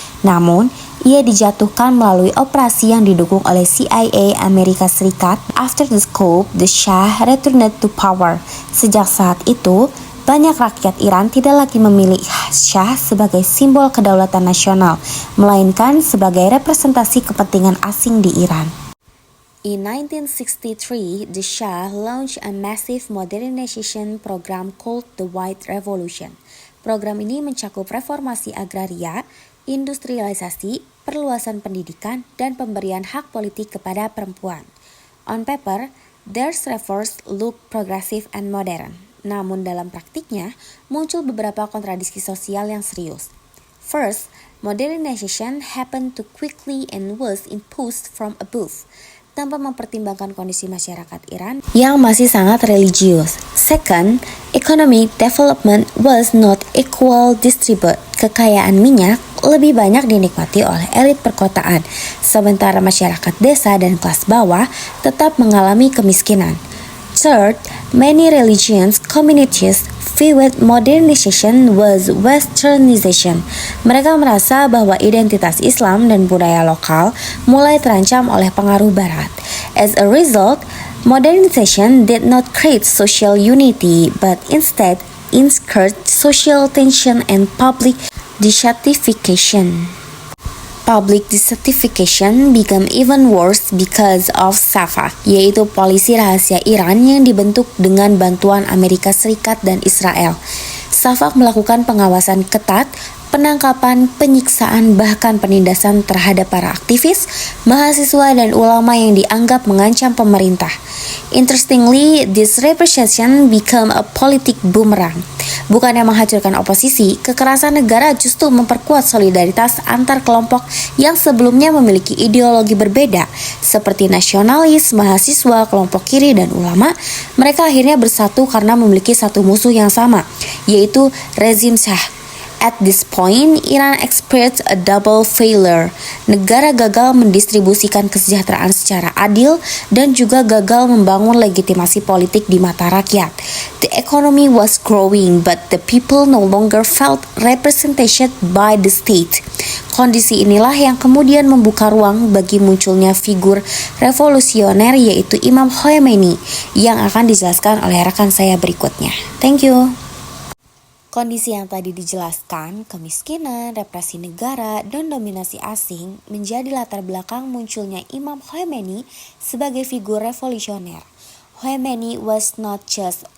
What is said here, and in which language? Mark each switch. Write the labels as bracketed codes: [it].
[id] Namun, ia dijatuhkan melalui operasi yang didukung oleh CIA Amerika Serikat. [en] After the coup, the Shah returned to power. [id] Sejak saat itu, banyak rakyat Iran tidak lagi memilih Shah sebagai simbol kedaulatan nasional, melainkan sebagai representasi kepentingan asing di Iran. [en] In 1963, the Shah launched a massive modernization program called the White Revolution. [id] Program ini mencakup reformasi agraria, industrialisasi, perluasan pendidikan, dan pemberian hak politik kepada perempuan. [en] On paper, these reforms look progressive and modern. [id] Namun dalam praktiknya, muncul beberapa kontradiksi sosial yang serius. [en] First, modernization happened too quickly and was imposed from above, [id] tanpa mempertimbangkan kondisi masyarakat Iran yang masih sangat religius. [en] Second, economic development was not equal distributed. [id] Kekayaan minyak lebih banyak dinikmati oleh elit perkotaan, sementara masyarakat desa dan kelas bawah tetap mengalami kemiskinan. [en] Third, many religious communities viewed modernization was westernization. [id] Mereka merasa bahwa identitas Islam dan budaya lokal mulai terancam oleh pengaruh barat. [en] As a result, modernization did not create social unity, but instead incurred social tension and public dissatisfaction. Public dissatisfaction became even worse because of SAFA, [id] yaitu polisi rahasia Iran yang dibentuk dengan bantuan Amerika Serikat dan Israel. SAFA melakukan pengawasan ketat, penangkapan, penyiksaan, bahkan penindasan terhadap para aktivis, mahasiswa, dan ulama yang dianggap mengancam pemerintah. [en] Interestingly, this repression became a politic boomerang. [id] Bukannya menghancurkan oposisi, kekerasan negara justru memperkuat solidaritas antar kelompok yang sebelumnya memiliki ideologi berbeda, seperti nasionalis, mahasiswa, kelompok kiri, dan ulama. Mereka akhirnya bersatu karena memiliki satu musuh yang sama, yaitu rezim Shah. [en] At this point, Iran experienced a double failure. [id] Negara gagal mendistribusikan kesejahteraan secara adil dan juga gagal membangun legitimasi politik di mata rakyat. [en] The economy was growing, but the people no longer felt represented by the state. [id] Kondisi inilah yang kemudian membuka ruang bagi munculnya figur revolusioner yaitu Imam Khomeini yang akan dijelaskan oleh rekan saya berikutnya. [en] Thank you. [id] Kondisi yang tadi dijelaskan, kemiskinan, represi negara, dan dominasi asing menjadi latar belakang munculnya Imam Khomeini sebagai figur revolusioner. [en] Khomeini was not just